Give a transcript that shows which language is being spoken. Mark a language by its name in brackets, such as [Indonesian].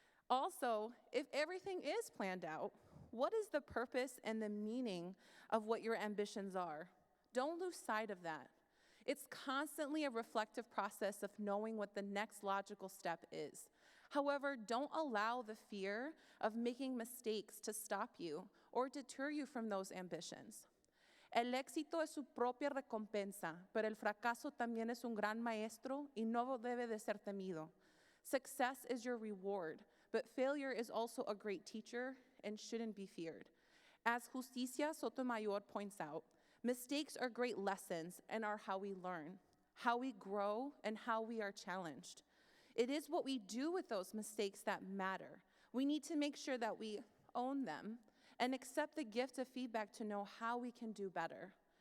[English] Also, if everything is planned out, what is the purpose and the meaning of what your ambitions are? Don't lose sight of that. It's constantly a reflective process of knowing what the next logical step is. However, don't allow the fear of making mistakes to stop you or deter you from those ambitions. [Spanish] El éxito es su propia recompensa, pero el fracaso también es un gran maestro y no debe de ser temido. [English] Success is your reward, but failure is also a great teacher and shouldn't be feared. As Justicia Sotomayor points out, mistakes are great lessons and are how we learn, how we grow, and how we are challenged. It is what we do with those mistakes that matter. We need to make sure that we own them and accept the gift of feedback to know how we can do better.